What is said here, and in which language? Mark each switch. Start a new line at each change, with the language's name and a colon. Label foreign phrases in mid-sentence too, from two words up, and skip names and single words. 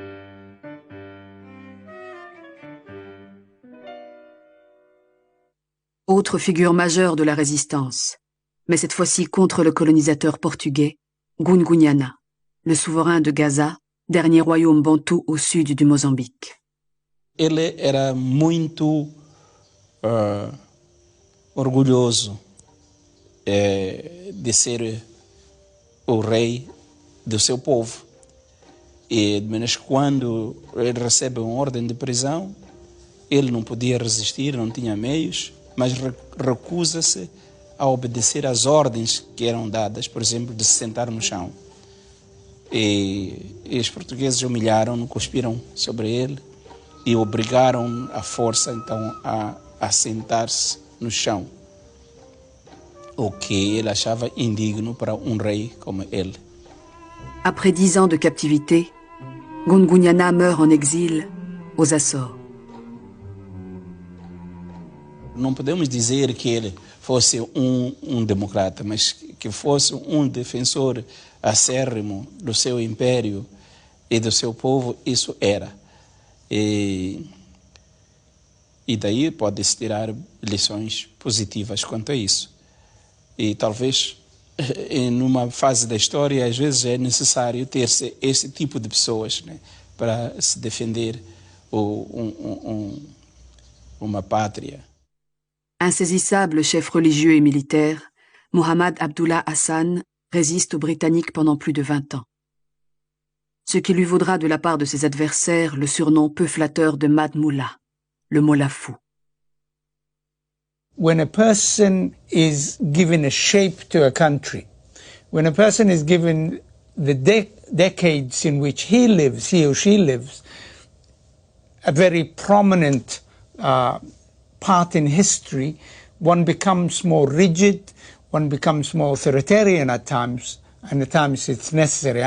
French: Autre figure majeure de la résistance, mais cette fois-ci contre le colonisateur portugais, Gungunyana, le souverain de Gaza, dernier royaume bantou au sud du Mozambique.
Portuguese: Ele era muito orgulhoso de ser o rei do seu povo. Mas quando ele recebe uma ordem de prisão, ele não podia resistir, não tinha meios, mas recusa-se a obedecer às ordens que eram dadas, por exemplo, de se sentar no chão. E os portugueses humilharam-no, cuspiram sobre ele e obrigaram à força então a sentar-se no chão, o que ele achava indigno para um rei como ele.
French: Après 10 ans de captivité, Gungunyana meurt en exil aux Açores.
Portuguese: Não podemos dizer que ele fosse um democrata, mas que fosse um defensor acérrimo do seu império e do seu povo, isso era. E daí pode-se tirar lições positivas quanto a isso. E talvez, numa fase da história, às vezes é necessário ter esse tipo de pessoas, né, para se defender uma pátria.
French: Insaisissable chef religieux et militaire, Mohamed Abdullah Hassan résiste aux Britanniques pendant plus de 20 ans. Ce qui lui vaudra de la part de ses adversaires le surnom peu flatteur de
English: Mad Mullah,
French: le Mollah fou.
English: When a person is given a shape to a country, when a person is given the decades in which he lives, he or she lives, a very prominent part in history, one becomes more rigid, one becomes more authoritarian at times, and at times it's necessary.